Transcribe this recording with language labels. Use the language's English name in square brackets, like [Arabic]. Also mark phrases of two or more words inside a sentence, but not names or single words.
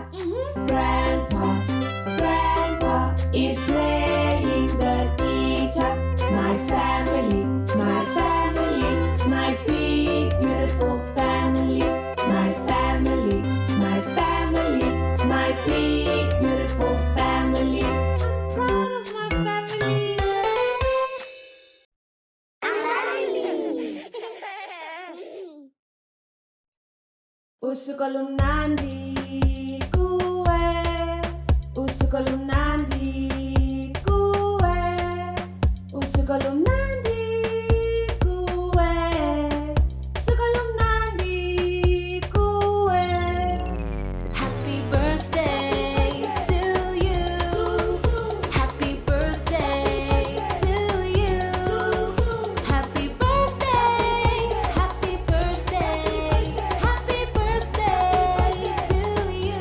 [English] Grandpa is playing the guitar. My family, my big, beautiful family. My family, my big, beautiful family. I'm proud of my family. [Zulu] Usukolumnandi kuwe, usukolumnandi kuwe, usukolumnandi kuwe, usukolumnandi kuwe. [English] Happy birthday to you. Happy birthday to you. Happy birthday, happy birthday, happy birthday to you.